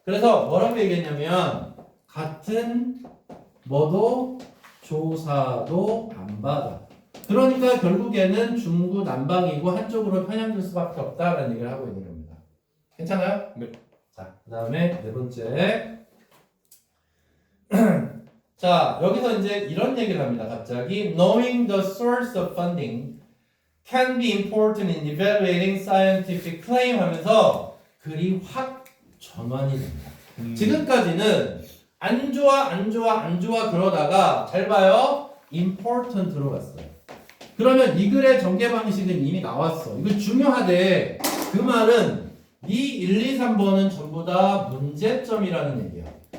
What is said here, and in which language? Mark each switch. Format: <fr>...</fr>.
<ko>그래서 뭐라고 얘기했냐면 같은 뭐도 조사도 안 받아. 그러니까 결국에는 중구난방이고 한쪽으로 편향될 수밖에 없다라는 얘기를 하고 있는 겁니다. 괜찮아요? 네. 자, 그 다음에 네 번째. 자, 여기서 이제 이런 얘기를 합니다. 갑자기</ko> <en>Knowing the source of funding can be important in evaluating scientific claim</en> <ko>하면서 글이 확 전환이 됩니다. 지금까지는 안 좋아 그러다가 잘 봐요. important로 갔어요. 그러면 이 글의 전개 방식은 이미 나왔어. 이거 중요하대. 그 말은 이 1, 2, 3번은 전부 다 문제점이라는 얘기야.</ko>